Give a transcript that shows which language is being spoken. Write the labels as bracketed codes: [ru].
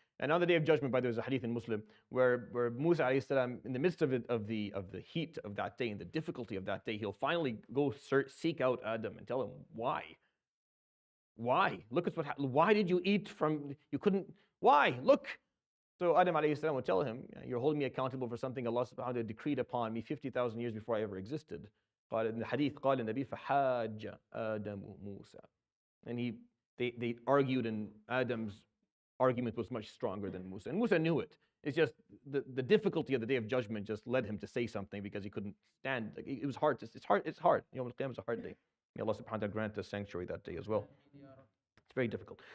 [en] And on the Day of Judgment, by the way, there's a hadith in Muslim where Musa alayhi salam, in the midst of the heat of that day and the difficulty of that day, he'll finally go seek out Adam and tell him why. Why? Look at what happened. Why did you eat from? You couldn't. Why? Look. So Adam alayhi salam will tell him, you're holding me accountable for something Allah subhanahu wa ta'ala decreed upon me 50,000 years before I ever existed. [ar] In the hadith, قال النبي فحاج آدم موسى. [en] And they argued, and Adam's argument was much stronger than Musa. And Musa knew it. It's just the difficulty of the Day of Judgment just led him to say something because he couldn't stand. It was hard. It's hard. Yawm al-Qiyamah is a hard day. May Allah subhanahu wa ta'ala grant us sanctuary that day as well. It's very difficult.